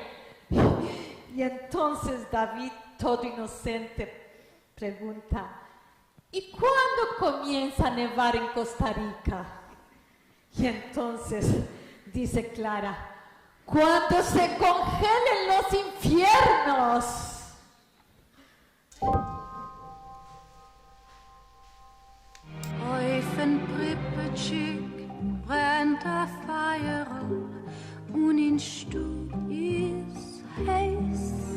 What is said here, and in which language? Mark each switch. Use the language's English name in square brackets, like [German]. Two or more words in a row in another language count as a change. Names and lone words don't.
[Spanish] Y entonces David, todo inocente, pregunta: ¿y cuándo comienza a nevar en Costa Rica? Y entonces dice Clara: cuando se congelen los infiernos. [Yiddish] אויפֿן פּריפּעטשיק ברענט אַ פֿײַער און אין שטוב איז הייס.